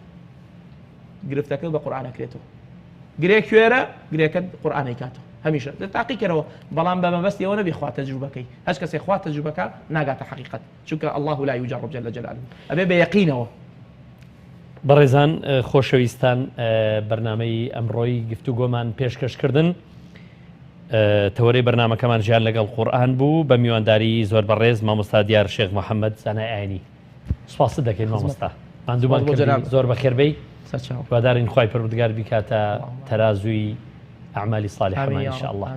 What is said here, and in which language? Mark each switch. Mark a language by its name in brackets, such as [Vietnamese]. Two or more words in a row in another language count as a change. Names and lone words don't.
[Central Kurdish] گرفتەکە بە قورئانەکرێتەوە گرێ کوێرە گرێکە قورئانەی کاتەوە هەمیشە تاقی کەرەوە بەڵام بە مەبەستیەوە نەبێ خوا تەجروبەکەی هەچ کەسێک خوا تەجروبەکە ناگاتە حەقیقەت چونکە [Arabic] الله لا يجرب جل جلاله [Central Kurdish] ئەبێ بە یەقینەوە. بەڕێزان خۆشەویستان بەرنامەی ئەمڕۆی گفتوگۆمان پێشکەشکردن تەوەرەی بەرنامەکەمان ژیان لەگەڵ قورئان بوو بە میوانداری زۆر بەڕێز مامۆستا دیار شێخ محەممەد زانای ئاینی سوپاست دەکەین مامۆستا ماندوومان کردی زۆر بەخێربەی وادارین خوای پەروەردگار بیکاتە تەرازووی ئەعمالی صالحەمان [Arabic] ئین شاء الله.